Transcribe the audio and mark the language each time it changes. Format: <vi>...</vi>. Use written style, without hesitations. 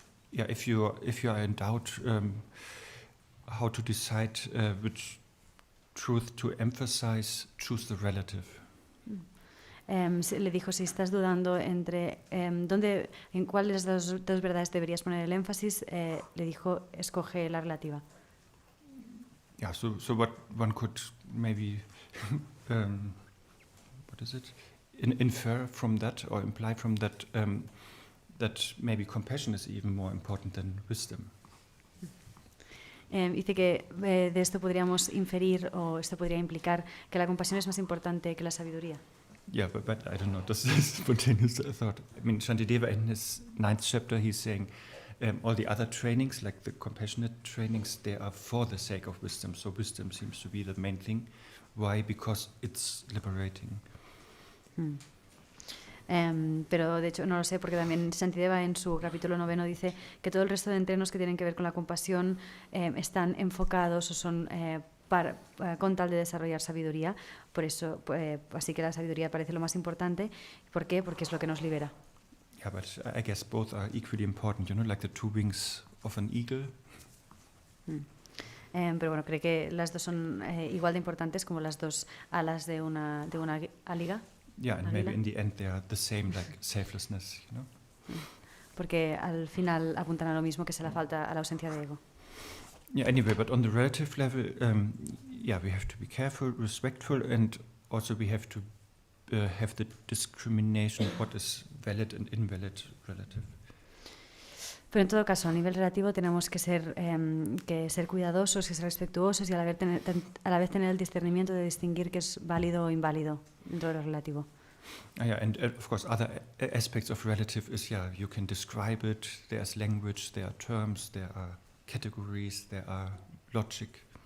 <en>Yeah, if you are in doubt how to decide which truth to emphasize, choose the relative.</en> <es>Le dijo, si estás dudando entre en cuál de las dos verdades deberías poner el énfasis, le dijo, escoge la relativa.</es> <en>Yeah, so what one could maybe what is it? Infer from that or imply from that that maybe compassion is even more important than wisdom.</en> <es>Dice que de esto podríamos inferir o esto podría implicar que la compasión es más importante que la sabiduría.</es> <en>Yeah, but I don't know. This is spontaneous thought. I mean, Shantideva in his 9th chapter, he's saying all the other trainings, like the compassionate trainings, they are for the sake of wisdom. So wisdom seems to be the main thing. Why? Because it's liberating.</en> <es>Pero de hecho no lo sé, porque también Shantideva en su capítulo 9 dice que todo el resto de entrenos que tienen que ver con la compasión están enfocados o son con tal de desarrollar sabiduría. Por eso, así que la sabiduría parece lo más importante. ¿Por qué? Porque es lo que nos libera.</es> <en>Yeah, but I guess both are equally important, like the 2 wings of an eagle.</en> <es>Pero bueno, cree que las dos son igual de importantes como las 2 alas de una águila.</es> <en>Yeah, and maybe in the end they are the same, like selflessness,</en> <es>Porque al final apuntan a lo mismo, que es a la ausencia de ego.</es> <en>Yeah, anyway, but on the relative level, we have to be careful, respectful, and also we have to have the discrimination of what is valid and invalid relative.</en> <es>Pero en todo caso, a nivel relativo tenemos que ser cuidadosos, que ser respetuosos y a la vez tener el discernimiento de distinguir qué es válido o inválido dentro de lo relativo.</es> <en>Yeah, and of course other aspects of relative is, you can describe it, there's language, there are terms, there are categories, there are logic.</en>